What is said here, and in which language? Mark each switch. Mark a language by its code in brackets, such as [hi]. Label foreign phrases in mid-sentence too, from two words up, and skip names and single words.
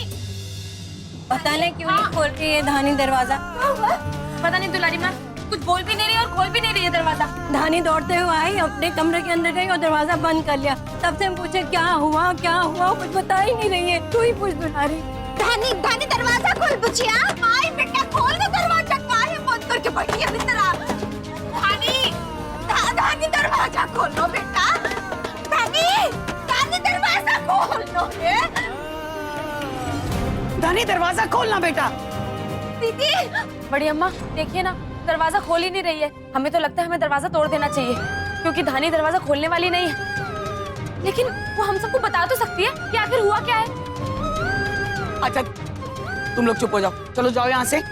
[hi] पता नहीं क्यों नहीं खोल रही है धानी दरवाजा। पता नहीं दुलारी माँ कुछ बोल भी नहीं रही और खोल भी नहीं रही है दरवाजा। धानी दौड़ते हुए आई, अपने कमरे के अंदर गई और दरवाजा बंद कर लिया। तब से हम पूछे क्या हुआ, कुछ बता ही नहीं रही है। तू ही पूछ दुलारी। धानी धानी दरवाजा खोल बुचिया। आई बेटा खोल दो दरवाजा, काहे बंद करके बैठी है भीतर आ? धानी, धानी दरवाजा खोलो बेटा। धानी धानी दरवाजा खोल लो रे। धानी दरवाजा खोलना बेटा। दीदी बड़ी अम्मा देखिए ना, दरवाजा खोल ही नहीं रही है। हमें तो लगता है हमें दरवाजा तोड़ देना चाहिए, क्योंकि धानी दरवाजा खोलने वाली नहीं है। लेकिन वो हम सबको बता तो सकती है कि आखिर हुआ क्या है। अच्छा तुम लोग चुप हो जाओ, चलो जाओ यहाँ से।